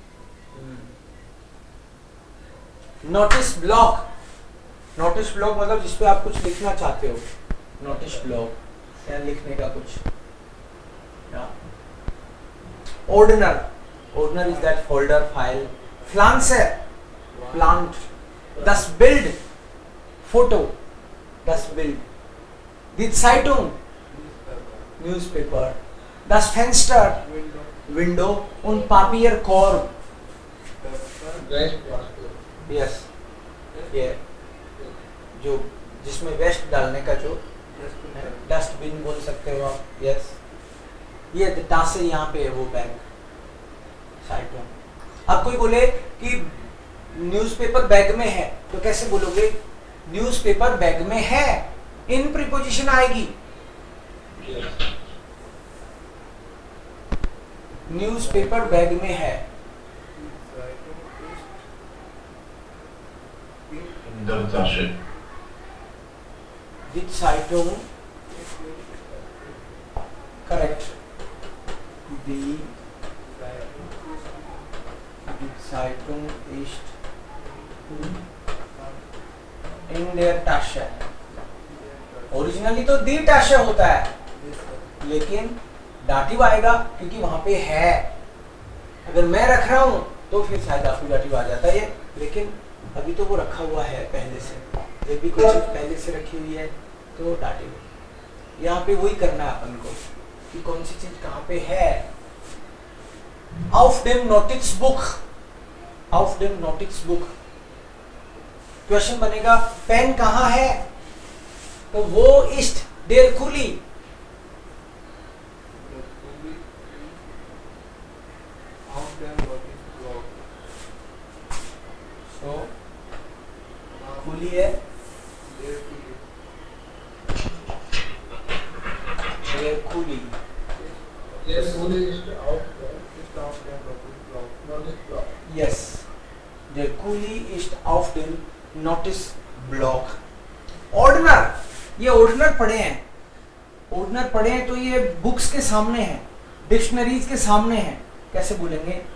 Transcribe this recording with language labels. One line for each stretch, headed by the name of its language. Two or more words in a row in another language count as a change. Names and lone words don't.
Hindi: नोटिस ब्लॉक, नोटिस ब्लॉक मतलब जिसपे आप कुछ लिखना चाहते हो. नोटिस ब्लॉक क्या लिखने का कुछ. ऑर्डनर, ऑर्डनर
English: is that folder file.
Hindi: फ्लांस है, प्लांट.
German: das Bild, फोटो, das Bild. die Zeitung, न्यूज़पेपर. das Fenster, विंडो. und Papierkorb,
Hindi: यस, ये जो जिसमें वेस्ट डालने का जो डस्टबिन बोल सकते हो आप. यस, ये टासे यहाँ पे है वो बैग. साइड में अब कोई बोले कि न्यूज़पेपर बैग में है तो कैसे बोलोगे? न्यूज़पेपर बैग में है, इन प्रीपोजिशन आएगी. न्यूज़पेपर बैग में है.
German: in der Tasche. Die Zeitung, correct. Die Zeitung ist in der Tasche.
Hindi: ओरिजिनली तो
German: die Tasche
Hindi: होता है, लेकिन डाटिव आएगा क्योंकि वहां पे है. अगर मैं रख रहा हूं तो फिर शायद आपको डाटिव आ जाता है, लेकिन अभी तो वो रखा हुआ है पहले से. जब भी कोई चीज पहले से रखी हुई है तो डाटिव. यहाँ पे वही करना है अपन को कि कौन सी चीज कहाँ पे है.
German: Auf dem Notizbuch, auf dem Notizbuch.
Hindi: क्वेश्चन बनेगा पेन कहाँ है, तो वो
German: ist der Kuli.
Hindi: So कुली है,
German: der Kuli. Yes, der Kuli ist auf dem Notizblock.
Hindi: ऑर्डनर, ये ऑर्डनर पढ़े हैं, ऑर्डनर पढ़े हैं तो ये बुक्स के सामने है, डिक्शनरीज के सामने है. कैसे बोलेंगे?